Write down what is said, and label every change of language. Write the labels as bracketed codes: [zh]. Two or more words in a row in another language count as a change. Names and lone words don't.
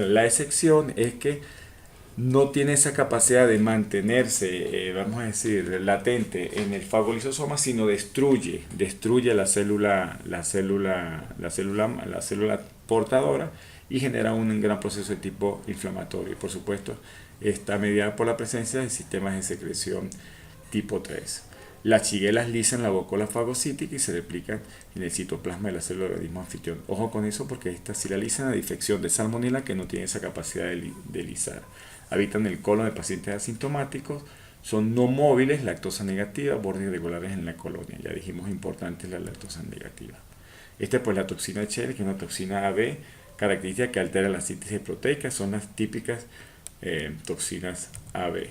[es] La excepción es que no tiene esa capacidad de mantenerse, vamos a decir, latente en el fagolisosoma, sino destruye la célula portadora y genera un gran proceso de tipo inflamatorio. Por supuesto, está mediada por la presencia de sistemas de secreción tipo 3. Las shigellas lisan la bocola fagocítica y se replican en el citoplasma de la célula del organismo anfitrión. Ojo con eso porque estas sí la lisan a diferencia de Salmonella, que no tiene esa capacidad de lisar. Habitan el colon de pacientes asintomáticos, son no móviles, lactosa negativa, bordes irregulares en la colonia. Ya dijimos importante la lactosa negativa. Esta pues la toxina H, que es una toxina AB, característica que altera la síntesis proteica, son las típicas toxinas AB.